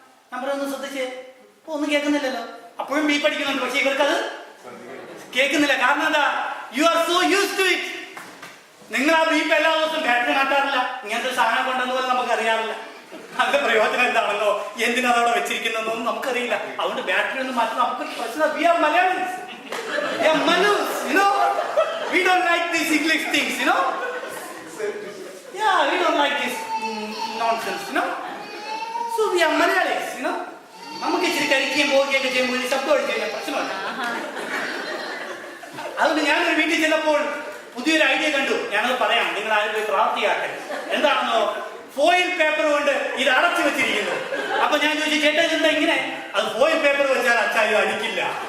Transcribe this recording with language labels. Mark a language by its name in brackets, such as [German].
[Malayalam] ഞാൻ പറയുന്നത് ശ്രദ്ധിച്ചേ, ഒന്നും കേൾക്കുന്നില്ലല്ലോ. അപ്പോഴും ബീപ്പ് അടിക്കുന്നുണ്ട്, പക്ഷെ ഇവർക്കത് കേൾക്കുന്നില്ല. കാരണം എന്താ? [English] You are so used to it. [Malayalam] നിങ്ങൾ ആ ബീപ്പ് എല്ലാ ദിവസവും ബാറ്ററി മാറ്റാറില്ല. ഇങ്ങനത്തെ സാധനം കൊണ്ടെന്ന് പോലും നമുക്ക് അറിയാറില്ല. അതിന്റെ പ്രയോജനം എന്താണെന്നോ എന്തിനതവിടെ വെച്ചിരിക്കുന്നതെന്നൊന്നും നമുക്കറിയില്ല. അതുകൊണ്ട് ബാറ്ററി ഒന്നും മാറ്റി നമുക്ക് പ്രശ്നം. [English] We are Malayalis. We are Manus, you know. We don't like these English things, you know. Yeah, we don't like this nonsense, you know. So we are Malayalis, you know. [Malayalam] നമുക്ക് ഇച്ചിരി കഴിക്കുകയും പോവുകയൊക്കെ ചെയ്യുമ്പോൾ ഈ ശബ്ദം അടിച്ചു കഴിഞ്ഞാൽ പ്രശ്നമല്ല. അതുകൊണ്ട് ഞാനൊരു വീട്ടിൽ ചെന്നപ്പോൾ പുതിയൊരു ഐഡിയ കണ്ടു. ഞാനത് പറയാം, നിങ്ങൾ ആരും പോയി പ്രാപ്തിയാക്കരുത്. എന്താണെന്നോ, ഫോയിൽ പേപ്പർ കൊണ്ട് ഇത് അടച്ചു വെച്ചിരിക്കുന്നു. അപ്പൊ ഞാൻ ചോദിച്ചു, ചേട്ടാ ഇതെന്താ ഇങ്ങനെ? അത് ഫോയിൽ പേപ്പർ വെച്ചാൽ അച്ചാലും അടിക്കില്ല.